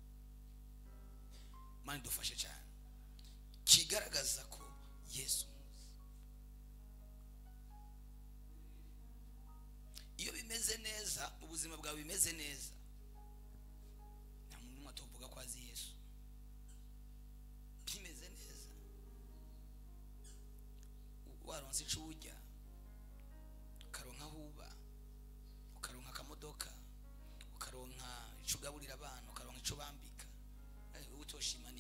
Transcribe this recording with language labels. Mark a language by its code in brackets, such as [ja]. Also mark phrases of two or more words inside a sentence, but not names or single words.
[rn] Mani dufashe cyane kigaragaza ko Yesu muzi. Iyo bimeze neza, ubuzima bwawe bimeze neza, nta muntu atovuga ko azi Yesu. Bimeze neza, waronse ico urya, ukaronka huba, ukaronka akamodoka, ukaronka ico ugaburira abana, ukaronka ico bambika, utoshima ninde?